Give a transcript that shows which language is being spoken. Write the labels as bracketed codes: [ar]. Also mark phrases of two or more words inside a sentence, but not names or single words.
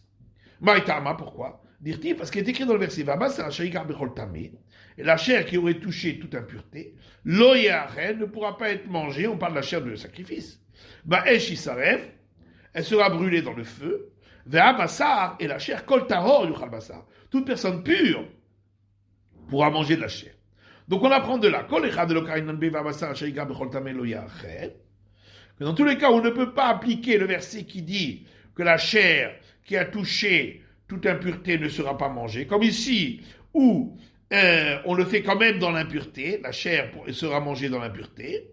[fr] Maïtama, pourquoi? Dire-t-il, parce qu'il est écrit dans le verset Vaba, c'est et la chair qui aurait touché toute impureté, ne pourra pas être mangée, on parle de la chair de sacrifice. [he] באש ישרף, [fr] elle sera brûlée dans le feu. Ve'abassar, et la chair, [he] כל טהור יאכל בשר. [fr] Toute personne pure pourra manger de la chair. Donc on apprend de là, que dans tous les cas où on ne peut pas appliquer le verset qui dit que la chair qui a touché toute impureté ne sera pas mangée, comme ici où on le fait quand même dans l'impureté, la chair sera mangée dans l'impureté.